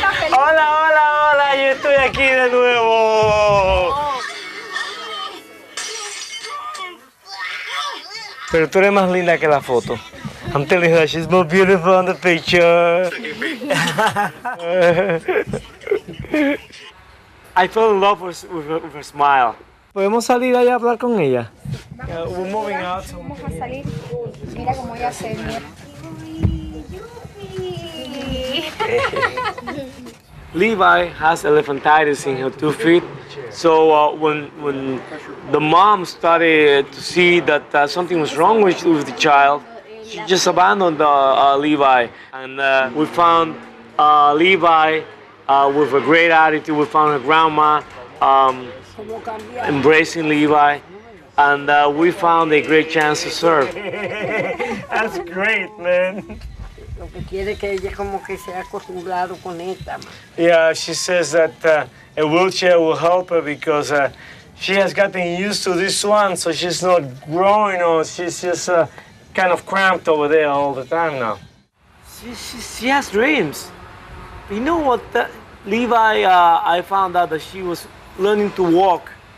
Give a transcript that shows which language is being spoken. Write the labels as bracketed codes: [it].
[es] Hola, yo estoy aquí de nuevo. Pero tú eres más linda que la foto. [en] I'm telling her she's more beautiful on the picture. I fell in love with her smile. [es] ¿Podemos salir allá a hablar con ella? [en] We're moving out. [es] Vamos a salir. Mira cómo ella se mira. [en] Levi has elephantitis in her 2 feet, so when the mom started to see that something was wrong with the child, she just abandoned Levi, and we found Levi with a great attitude. We found her grandma embracing Levi, and we found a great chance to serve. That's great, man. [es] Lo que quiere que ella como que se ha acostumbrado con esta. [en] Yeah, she says that a wheelchair will help her because she has gotten used to this one, so she's not growing or she's just kind of cramped over there all the time now. She has dreams. You know what, Levi, I found out that she was learning to walk.